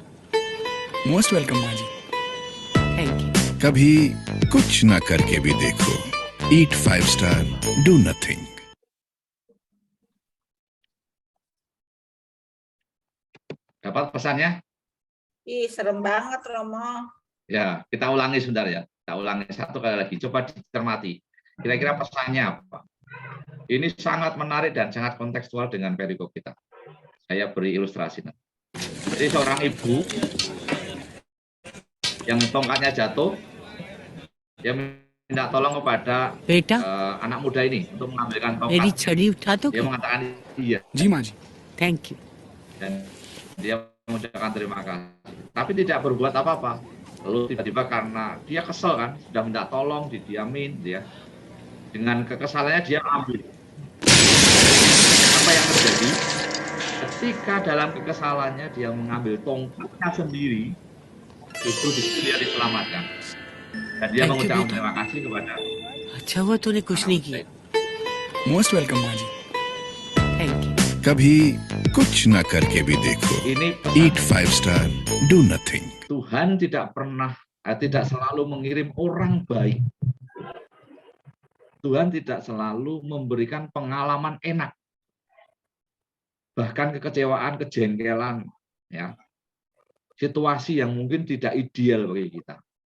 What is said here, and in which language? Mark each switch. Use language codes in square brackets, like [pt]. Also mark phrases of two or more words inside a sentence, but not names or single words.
[en] most welcome [hi] माँ जी। [en] thank you. [hi] कभी कुछ ना करके भी देखो। [en] eat 5 star, do nothing. [id] Dapat pesannya? Ih, serem banget Romo. Ya, kita ulangi sebentar ya. Kita ulangi satu kali lagi. Coba dicermati. Kira-kira pesannya apa? Ini sangat menarik dan sangat kontekstual dengan perikop kita. Saya beri ilustrasi. Jadi seorang ibu yang tongkatnya jatuh, dia minta tolong kepada [hi] बेटा [id] anak muda ini untuk mengambilkan [hi] मेरी [id] tongkat. [hi] छड़ी उठा [id] Dia [hi] दोगे? [id] mengatakan iya [hi] जी माँ जी। [en] thank you. [id] dan dia mengucapkan terima kasih. Tapi tidak berbuat apa-apa. Lalu tiba-tiba karena dia kesel kan, sudah minta tolong, didiamin, dia dengan kekesalannya dia ambil. Apa yang terjadi? Ketika dalam kekesalannya dia mengambil tongkatnya sendiri, itu dia diselamatkan. Dan dia [en] Thank you, [id] mengucapkan [hi] Beta. [id] terima kasih kepada [hi] अच्छा हुआ तूने कुछ नहीं किया। [en] most welcome [hi] माँ जी। [en] thank you. [hi] कभी कुछ ना करके भी देखो। [id] ini [en] eat 5 star, do nothing. [id] Tuhan tidak pernah, tidak selalu mengirim orang baik. Tuhan tidak selalu memberikan pengalaman enak, bahkan kekecewaan, kejengkelan, ya, situasi yang mungkin tidak ideal bagi kita.